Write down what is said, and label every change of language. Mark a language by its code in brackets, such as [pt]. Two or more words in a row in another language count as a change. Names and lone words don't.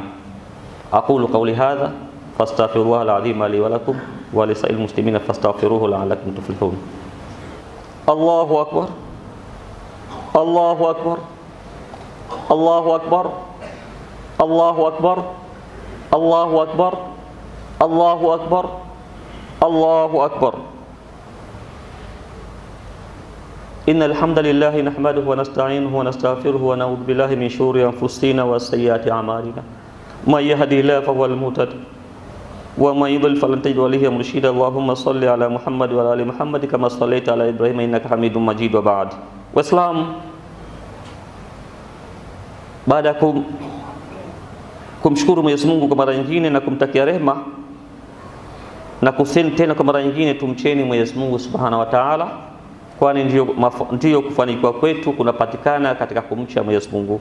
[ar] أقول قولي هذا فأستغفر الله العظيم لي ولكم ولسائر المسلمين فاستغفروه لعلكم تفلحون. الله أكبر، الله أكبر، الله أكبر، الله أكبر، الله أكبر، الله أكبر، الله أكبر. إن الحمد لله نحمده ونستعينه ونستغفره ونعوذ بالله من شرور أنفسنا وسيئات أعمالنا. من يهده الله فهو المهتد ومن يضلل فلن تجد له مرشدا. اللهم صل على محمد وعلى آل محمد كما صليت على إبراهيم إنك حميد مجيد. وبعد. [sw] Waislamu, baada kumshukuru Mwenyezi Mungu kwa mara nyingine na kumtakia rehema na kusema tena kwa mara nyingine tumcheni Mwenyezi Mungu [ar] سبحانه وتعالى, [sw] kwani ndio kufanikiwa kwetu kunapatikana katika kumcha Mwenyezi Mungu.